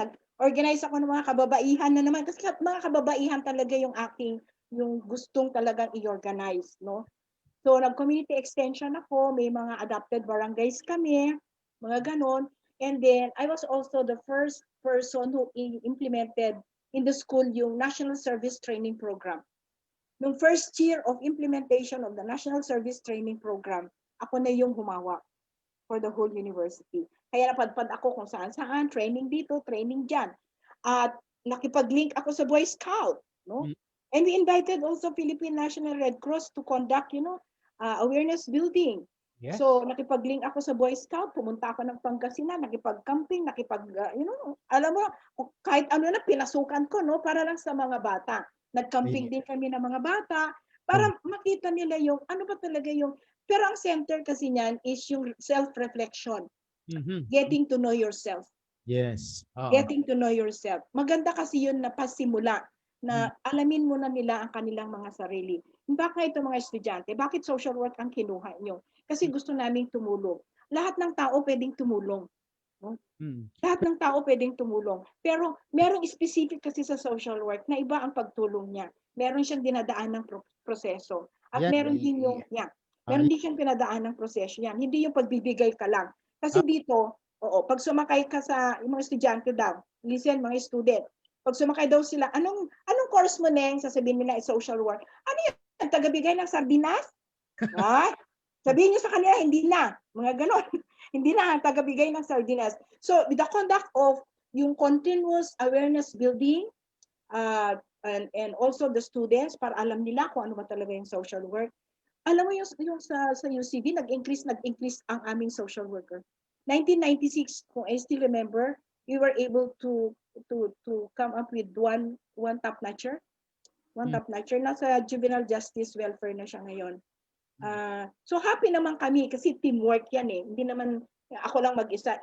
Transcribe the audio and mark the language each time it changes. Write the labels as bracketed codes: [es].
[tl] Nag-organize ako ng mga kababaihan na naman. Kasi mga kababaihan talaga yung gustong talagang i-organize, no? So, nag-community extension ako. May mga adopted barangays kami, mga ganon. [en] And then, I was also the first person who implemented in the school [tl] yung [en] National Service Training Program. Nung first year of implementation of the National Service Training Program, [tl] ako na yung humawak [en] for the whole university. [tl] Kaya napadpad ako kung saan-saan, training dito, training dyan. At nakipag-link ako sa Boy Scout. No? [en] And we invited also Philippine National Red Cross to conduct, awareness building. Yes. [tl] So, nakipag-link ako sa Boy Scout, pumunta ako ng Pangasinan, nakipag-camping, alam mo, kahit ano na, pinasukan ko, no, para lang sa mga bata. Nag-camping din kami ng mga bata, para makita nila yung, ano ba talaga yung, pero ang center kasi niyan is yung self-reflection. [en] Getting to know yourself. Yes. Getting to know yourself. [tl] Maganda kasi yun na pasimula, na alamin muna nila ang kanilang mga sarili. Bakit ito mga estudyante? Bakit social work ang kinuha nyo? Kasi gusto naming tumulong. Lahat ng tao pwedeng tumulong. No? Lahat ng tao pwedeng tumulong. Pero merong specific kasi sa social work na iba ang pagtulong niya. Meron siyang dinadaan ng proseso. At meron din yung, meron din siyang pinadaan ng proseso yan. Hindi yung pagbibigay ka lang. Kasi dito, pag sumakay ka sa yung mga estudyante daw, [en] listen mga student, [tl] pag sumakay daw sila, anong course mo neng? Sasabihin nila ay social work. Ano yan? Tagabigay ng sardinas? Sabihin niyo sa kanila, hindi na. Mga ganon. Hindi na tagabigay ng sardinas. [en] So, with the conduct of yung continuous awareness building and also the students [tl] para alam nila kung ano ba talaga yung [en] social work. [tl] Alam mo yung sa UCB, nag-increase ang aming social worker. [en] 1996, [tl] kung [en] I still remember, we were able to come up with one top-notcher. One top-notcher. [tl] Nasa juvenile justice welfare na siya ngayon. [en] So happy [tl] naman kami kasi teamwork yan eh. Hindi naman ako lang mag-isa.